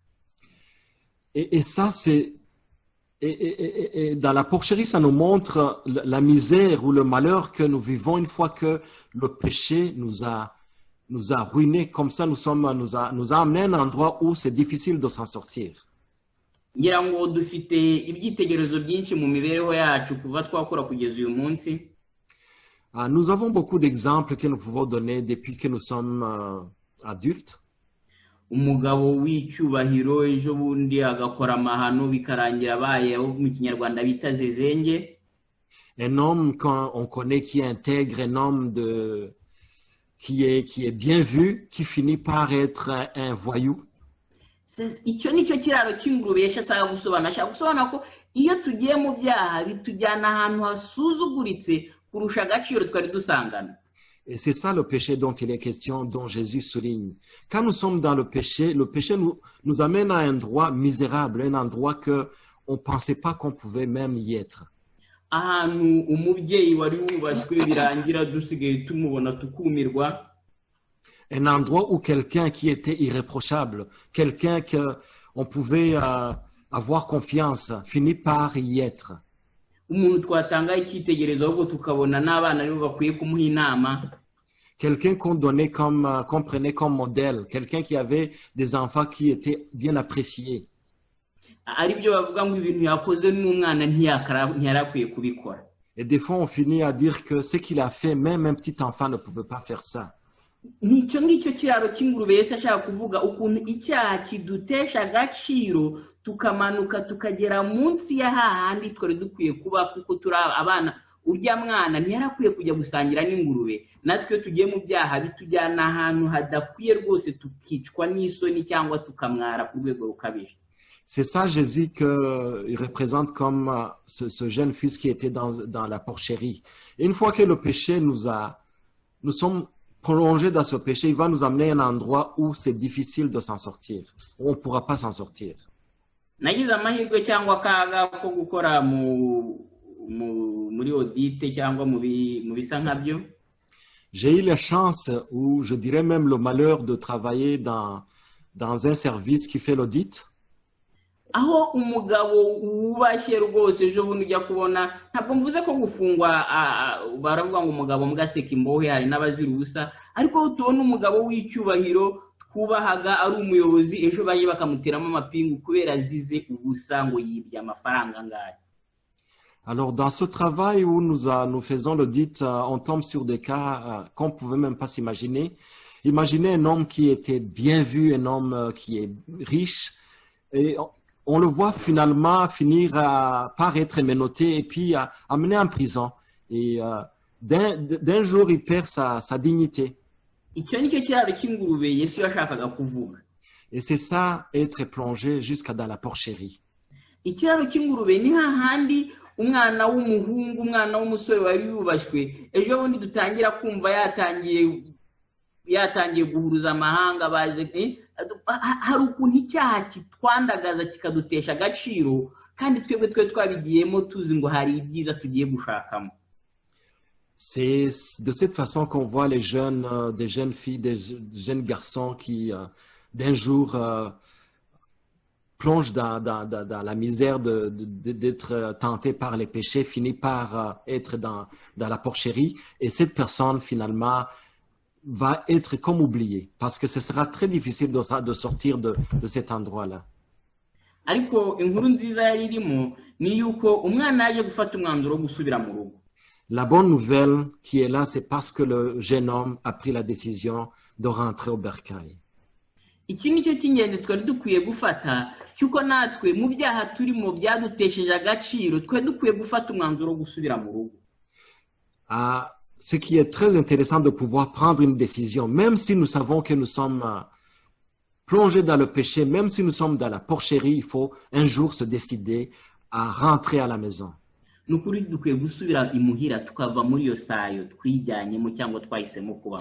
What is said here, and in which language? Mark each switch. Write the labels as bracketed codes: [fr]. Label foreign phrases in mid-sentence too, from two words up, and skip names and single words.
[fr] Et ça c'est et dans la porcherie ça nous montre la misère ou le malheur que nous vivons une fois que le péché nous a ruinés comme ça nous a amené à un endroit où c'est difficile de s'en sortir. [rw] Ngira ngo dufite ibyitegerezo byinshi mu mibereho yacu kuva twakora kugeza uyu munsi. [fr] Nous avons beaucoup d'exemples que nous pouvons donner depuis que nous sommes adultes. [rw] Umugabo w'icyubahiro ejo bundi agakora amahano bikarangira abaye mu kinyarwanda bita zezenge. [fr] Un homme qu'on connaît qui est intègre, un homme qui est bien vu, qui finit par être un voyou. [rw] Icyo nicyo kiraro cy'ingurube yashaka gusobanura ko iyo tugiye mu byaha bitujyana ahantu hasuzuguritse kurusha agaciro twari dusangana. [fr] Et c'est ça le péché dont il est question, dont Jésus souligne. Quand nous sommes dans le péché nous amène à un endroit misérable, un endroit que on pensait pas qu'on pouvait même y être. [rw] ahantu umubyeyi wari wubashywe birangira dusigaye tumubona tukumirwa. [fr] Un endroit où quelqu'un qui était irréprochable, quelqu'un qu'on pouvait avoir confiance, finit par y être. [rw] Umuntu twatanga icyitegererezo ahubwo tukabona n'abana aribo bakwiye kumuha inama. [fr] Quelqu'un qu'on prenait comme modèle, quelqu'un qui avait des enfants qui étaient bien appréciés. [rw] Ari byo bavuga ngo ibintu yakoze n'umwana ntiyarakwiye kubikora. [fr] Et des fois on finit à dire que ce qu'il a fait, même un petit enfant ne pouvait pas faire ça. [rw] Nicyo ngicyo kiraro cy'ingurube Yesu ashaka kuvuga ukuntu icyaha kidutesha agaciro tukamanuka tukagera munsi ya hahandi twari dukwiye kuba kuko turi abana. Urya mwana ntiyarakwiye kujya gusangira n'ingurube. Natwe tugiye mu byaha bitujyana ahantu hadakwiye rwose tukicwa n'isoni cyangwa tukamwara ku rwego rukabije. [fr] C'est ça Jésus qu'il représente comme ce jeune fils qui était dans la porcherie. Et une fois que le péché nous sommes prolongés dans ce péché, il va nous amener à un endroit où c'est difficile de s'en sortir, où on ne pourra pas s'en sortir. [rw] Nagize amahirwe cyangwa akaga ko gukora muri audite cyangwa mu bisa nkabyo. [fr] J'ai eu la chance, ou je dirais même le malheur de travailler dans un service qui fait l'audit. [rw] Aho umugabo wubashye rwose ejo bundi ujya kubona ntabwo mvuze ko gufungwa baravuga ngo umugabo mugaseka imbohe hari n'abazira ubusa ariko tubona umugabo w'icyubahiro twubahaga ari umuyobozi ejo baje bakamuteramo amapingu kubera azize ubusa ngo yibye amafaranga ngayo. [fr] Alors dans ce travail où nous faisons l'audit, on tombe sur des cas qu'on ne pouvait même pas s'imaginer. Imaginez un homme qui était bien vu, un homme qui est riche et on le voit finalement finir par être menotté et puis amené en prison. Et d'un jour, il perd sa dignité. Et c'est ça, être plongé jusqu'à dans la porcherie. [rw] Umwana w'umuhungu umwana w'umusore wari yubashywe ejo bundi dutangira kumva yatangiye guhuruza amahanga baje hari ukuntu icyaha kitwandagaza kikadutesha agaciro kandi twebwe twabigiyemo tuzi ngo hari ibyiza tugiye gushakamo. [fr] C'est de cette façon qu'on voit les jeunes, des jeunes filles, des jeunes garçons qui d'un jour plonge dans la misère d'être tenté par les péchés, finit par être dans la porcherie. Et cette personne, finalement, va être comme oubliée, parce que ce sera très difficile de sortir de cet endroit-là. La bonne nouvelle qui est là, c'est parce que le jeune homme a pris la décision de rentrer au bercail. [rw] Iki nicyo cy'ingenzi twari dukwiye gufata cyuko natwe mu byaha turimo byadutesheje agaciro twari dukwiye gufata umwanzuro wo gusubira mu rugo. [fr] Ce qui est très intéressant de pouvoir prendre une décision, même si nous savons que nous sommes plongés dans le péché, même si nous sommes dans la porcherie, il faut un jour se décider à rentrer à la maison. [rw] Nukuri dukwiye gusubira imuhira tukava muri yo sayo twijyanyemo cyangwa twahisemo kubamo.